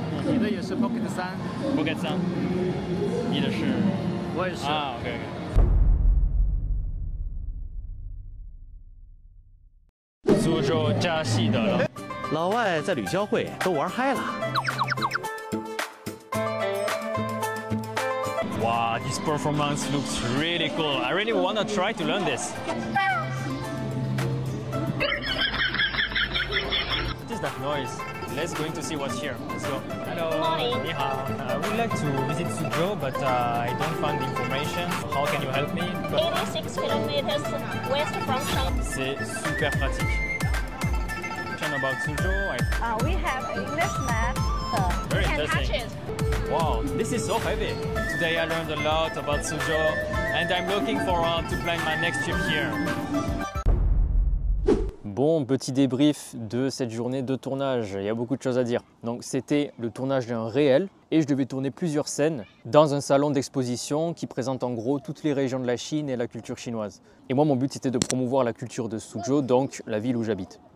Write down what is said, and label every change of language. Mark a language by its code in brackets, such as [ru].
[zh] 你的也是 Pocket 3 Pocket 3。 你的是？我也是。啊 ，OK。苏州加西德了。老外在旅交会都玩嗨了。 [en] Wow, this performance looks really cool. I really want to try to learn this. What is that noise? Let's go in to see what's here. Let's go. Hello. Good morning. [zh] 你好. [en] I would like to visit Suzhou, but I don't find the information. How can you help me? 86 kilometers west from Shanghai. [fr] C'est super pratique. [en] About Suzhou, We have English map. Very You can touch interesting. it. Wow, this is so heavy. Today I learned a lot about Suzhou and I'm looking forward to plan my next trip here. [fr] Bon, petit débrief de cette journée de tournage. Il y a beaucoup de choses à dire. Donc c'était le tournage d'un réel et je devais tourner plusieurs scènes dans un salon d'exposition qui présente en gros toutes les régions de la Chine et la culture chinoise. Et moi, mon but c'était de promouvoir la culture de Suzhou, donc la ville où j'habite.